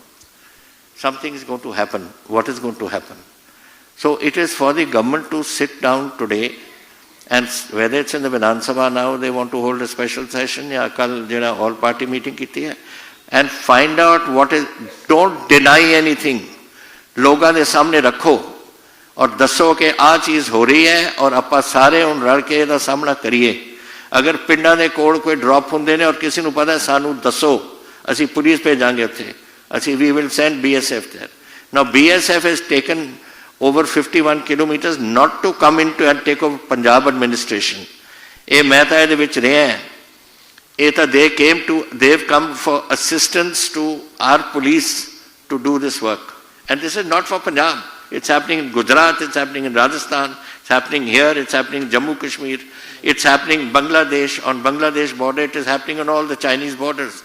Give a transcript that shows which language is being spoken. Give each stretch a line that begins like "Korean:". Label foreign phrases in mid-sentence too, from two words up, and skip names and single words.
English: Something is going to happen. What is going to happen? So it is for the government to sit down today, and whether it's in the Vidhan Sabha now, they want to hold a special session,
Punjabi: ya kal jehda
English: all party meeting
Punjabi: kiti hai,
English: and find out what is, don't deny anything.
Hindi: लोगों के सामने रखो
Punjabi: ਔਰ ਦੱਸੋ ਕਿ ਆ ਚੀਜ਼ ਹੋ ਰਹੀ ਹੈ ਔਰ ਆਪਾਂ ਸਾਰੇ ਹੁਣ ਰਲ਼ ਕੇ ਇਹਦਾ ਸਾਹਮਣਾ ਕਰੀਏ. ਅਗਰ ਪਿੰਡਾਂ ਦੇ ਕੋਲ ਕੋਈ ਡ੍ਰੌਪ ਹੁੰਦੇ ਨੇ ਔਰ ਕਿਸੀ ਨੂੰ ਪਤਾ ਹੈ ਸਾਨੂੰ ਦੱਸੋ, ਅਸੀਂ ਪੁਲਿਸ ਭੇਜਾਂਗੇ ਉੱਥੇ, ਅਸੀਂ
English: we will send BSF there. Now BSF has taken over 51 kilometers not to come into and take over Punjab administration.
Punjabi: ਯੇ ਮੈਂ ਤਾਂ ਇਹਦੇ ਵਿਚ ਰਿਹਾ ਹਾਂ. ਯੇ ਤਾਂ
English: they've come for assistance to our police to do this work. And this is not for Punjab. It's happening in Gujarat, it's happening in Rajasthan, it's happening here, it's happening in Jammu Kashmir, it's happening in Bangladesh, on Bangladesh border, it is happening on all the Chinese borders.